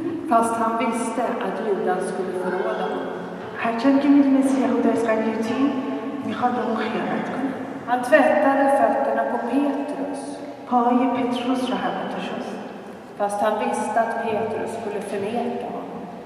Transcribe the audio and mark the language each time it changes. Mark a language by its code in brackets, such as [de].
[sv] Fast han visste att Judas skulle förråda honom. [fa] هرچند که میدونست یهودا اسخریوطی میخواد به اون خیانت کنه. [sv] Han tvättade fötterna på Petrus. [fa] پاهای پتروس رو هم حتی شست. [sv] Fast han visste att Petrus skulle förneka honom.